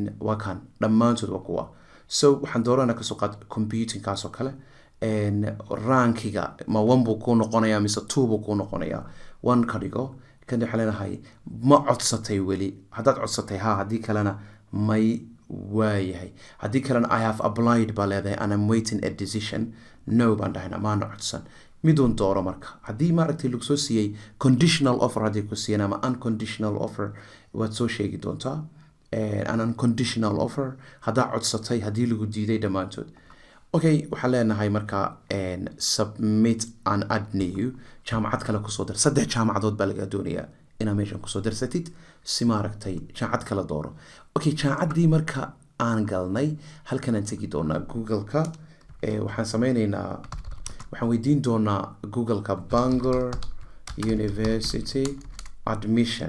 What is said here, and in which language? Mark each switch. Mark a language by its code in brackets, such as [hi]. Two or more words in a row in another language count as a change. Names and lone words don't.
[so] waa kan dhammaantood waa kuwa. so waxaan dooranaa kasoo qaad computing kaasoo kale. rankiga ma 1 buu kuu noqonayaa mise 2 buu kuu noqonayaa? 1 ka dhigo. kan waxaa leenahay ma codsatay weli. haddaad codsatay ha, haddii kalena may. waayahay, haddii kalena [en] I have applied [so] baa leedahay [en] and I'm waiting a decision. [so] no baan dhahayna, maana codsan. miduun dooro marka. haddii maaragtay lagu soo siiyey [en] conditional offer, [so] haddii ku siiyeen ama [en] unconditional offer [so] waad soo sheegi doontaa. [en] an unconditional offer [so] haddaa codsatay, haddii lagu diiday, dhammaantood. okay, waxaan leenahay marka [en] submit and add new. [so] jaamacad kale kusoo dar. 3 jaamacadood baa lagaa doonayaa inaad meeshan kusoo darsatid si maaragtay jaamacad kala dooro. okay, jaamacaddii marka aan galnay halkan aan tegi doonaa google-ka. waxaan weydiin doonaa google-ka Bangor University admission.